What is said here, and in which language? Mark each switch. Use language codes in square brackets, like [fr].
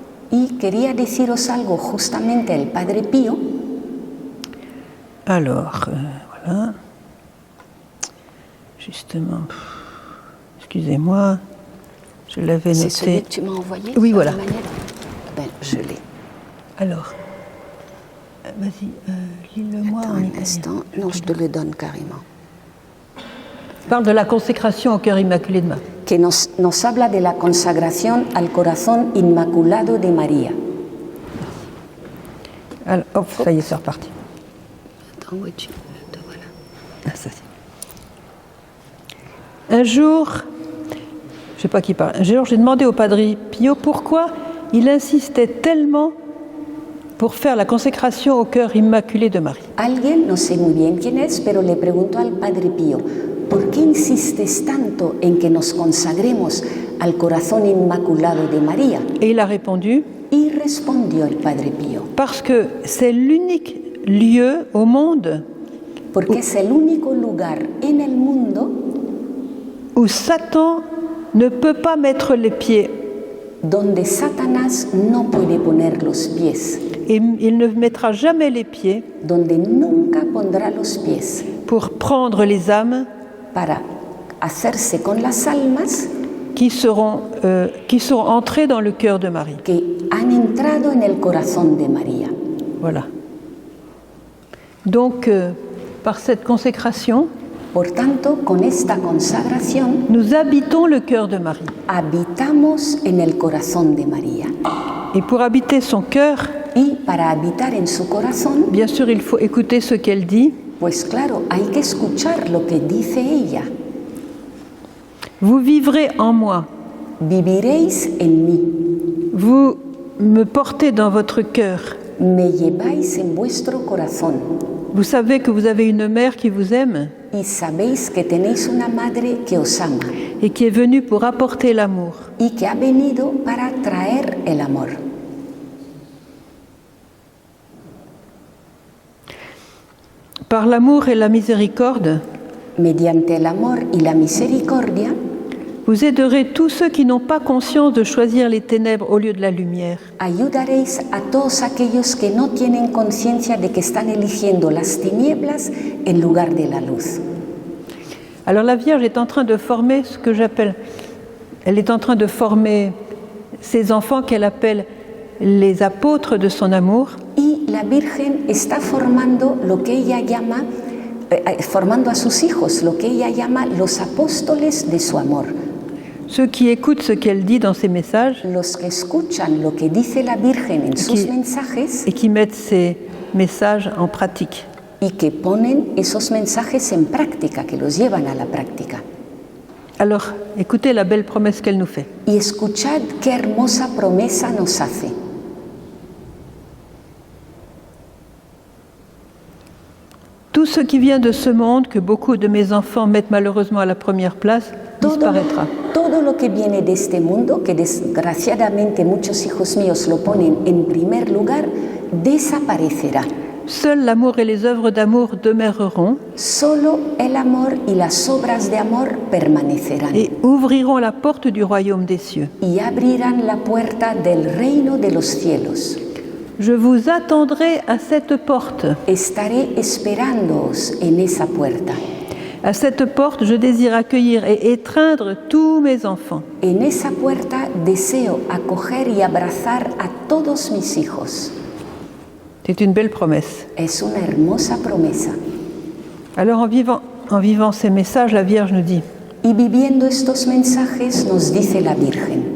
[es] Y quería deciros algo justamente del Padre Pío. [fr] Alors, voilà. Justement, excusez-moi, je l'avais noté. C'est celui que tu m'as envoyé? Oui, voilà. Ben, je l'ai. Alors, vas-y, lis-le-moi en un italien. instant. Non, je te le donne carrément. Parle de la consécration au cœur immaculé de Marie. [es] Que nos habla de la consagración al corazón inmaculado de María. [fr] Alors, hop, ça y est, c'est reparti. Attends, oui, te voilà. Ah, ça, un jour, je ne sais pas qui parle, un jour j'ai demandé au Padre Pio pourquoi il insistait tellement pour faire la consécration au cœur immaculé de Marie. [es] Alguien, no sé muy bien quién es, pero le preguntó al Padre Pío, ¿por qué insistes tanto en que nos consagremos al corazón inmaculado de María? [fr] Et il a répondu, [es] Y respondió el Padre Pío, [fr] parce que c'est l'unique lieu au monde [es] porque es el único lugar en el mundo [fr] où Satan ne peut pas mettre les pieds. [es] donde Satanás no puede poner los pies, [fr] Et il ne mettra jamais les pieds [es] donde nunca pondrá los pies [fr] pour prendre les âmes [es] para hacerse con las almas [fr] qui seront entrées dans le cœur de Marie. [es] que han entrado en el corazón de María. [fr] Voilà. Donc, par cette consécration, [es] Por tanto, con esta consagración [fr] nous habitons le cœur de Marie. [es] habitamos en el corazón de María. [fr] Et pour habiter son cœur, [es] Y para habitar en su corazón, [fr] bien sûr, il faut écouter ce qu'elle dit. [es] pues claro, hay que escuchar lo que dice ella. [fr] Vous vivrez en moi. [es] Viviréis en mí, [fr] Vous me portez dans votre cœur. [es] me lleváis en vuestro corazón. [fr] Vous savez que vous avez une mère qui vous aime [es] Y sabéis que tenéis una madre que os ama [fr] et qui est venue pour apporter l'amour. [es] y que ha venido para traer el amor. [fr] Par l'amour et la miséricorde, [es] Mediante el amor y la misericordia, [fr] vous aiderez tous ceux qui n'ont pas conscience de choisir les ténèbres au lieu de la lumière. [es] ayudaréis a todos aquellos que no tienen conciencia de que están eligiendo las tinieblas en lugar de la luz. [fr] Alors la Vierge est en train de former ce que j'appelle, elle est en train de former ces enfants qu'elle appelle les apôtres de son amour. [es] Y la Virgen está formando lo que ella llama, formando a sus hijos, lo que ella llama los apóstoles de su amor. [fr] Ceux qui écoutent ce qu'elle dit dans ses messages [es] Los que escuchan lo que dice la Virgen en sus mensajes [fr] et qui mettent ces messages en pratique. [es] y que ponen esos mensajes en práctica, que los llevan a la práctica. [fr] Alors, écoutez la belle promesse qu'elle nous fait. [es] Y escuchad qué hermosa promesa nos hace. [fr] Tout ce qui vient de ce monde, que beaucoup de mes enfants mettent malheureusement à la première place, disparaîtra. [es] Todo lo que viene de este mundo, que desgraciadamente muchos hijos míos lo ponen en primer lugar, desaparecerá. [fr] seul l'amour et les œuvres d'amour demeureront [es] Solo el amor y las obras de amor permanecerán [fr] et ouvriront la porte du royaume des cieux. [es] y abrirán la puerta del reino de los cielos. [fr] Je vous attendrai à cette porte. [es] Estaré esperándoos en esa puerta. [fr] À cette porte, je désire accueillir et étreindre tous mes enfants. [es] En esa puerta deseo acoger y abrazar a todos mis hijos. [fr] C'est une belle promesse. [es] Es una hermosa promesa. [fr] Alors en vivant ces messages, la Vierge nous dit, [es] Y viviendo estos mensajes nos dice la Virgen,